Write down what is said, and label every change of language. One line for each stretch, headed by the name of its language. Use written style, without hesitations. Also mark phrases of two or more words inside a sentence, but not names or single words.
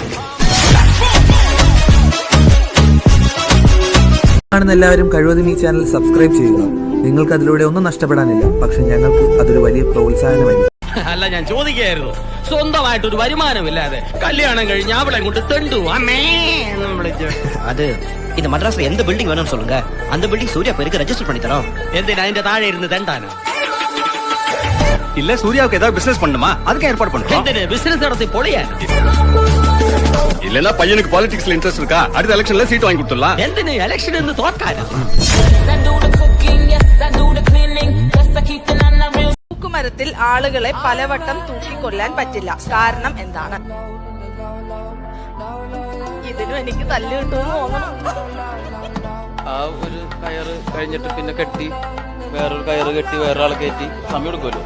Malayalam: എല്ലാവരും കഴിവതും ഈ ചാനൽ സബ്സ്ക്രൈബ് ചെയ്യുക. നിങ്ങൾക്ക് അതിലൂടെ ഒന്നും നഷ്ടപ്പെടാനില്ല, പക്ഷെ ഞങ്ങൾക്ക് അതൊരു വലിയ പ്രോത്സാഹനമായിരിക്കും. അല്ല, ഞാൻ ചോദിക്കായിരുന്നു, സ്വന്തമായിട്ടൊരു വരുമാനമില്ലാതെ കല്യാണം കഴിഞ്ഞ് അവളെ കൊണ്ട് തെണ്ടു അമ്മേ
Tamil: அது இந்த மദ്രാஸ்ல எந்த பில்டிங் வேணும்னு சொல்லுங்க, அந்த பில்டிங் சூர்யா பேருக்கு ரெஜிஸ்டர் பண்ணி தரோம்.
Malayalam: എന്തിനാ അതിന്റെ താഴെ ഇരുന്ന് തെണ്ടാനോ?
Tamil: இல்ல சூர்யாவுக்கு ஏதாவது பிசினஸ் பண்ணுமா? அதுக்கு ஏற்பாடு பண்ணுவோம்.
Malayalam: എന്തിന് ബിസിനസ് നടത്തി പൊളിയാൻ?
Tamil: இல்லன்னா பையனுக்கு பாலிடிக்ஸ்ல இன்ட்ரெஸ்ட் இருக்கா? அடுத்த எலெக்ஷன்ல சீட் வாங்கி கொடுத்துடலாம்.
Malayalam: എന്തിന് ഇലക്ഷൻ എന്ന് തോൽക്കാനോ? തൂക്കുമരത്തിൽ ആളുകളെ പലവട്ടം തൂക്കിക്കൊല്ലാൻ പറ്റില്ല. കാരണം എന്താണ്? ഇതിനും എനിക്ക് തല്ല് കിട്ടുമെന്ന് തോന്നണം. ആ ഒരു കയറ് കഴിഞ്ഞിട്ട് പിന്നെ കെട്ടി വേറൊരു കയറ് കെട്ടി വേറൊരാളെ കയറ്റി സമയം എടുക്കുമല്ലോ.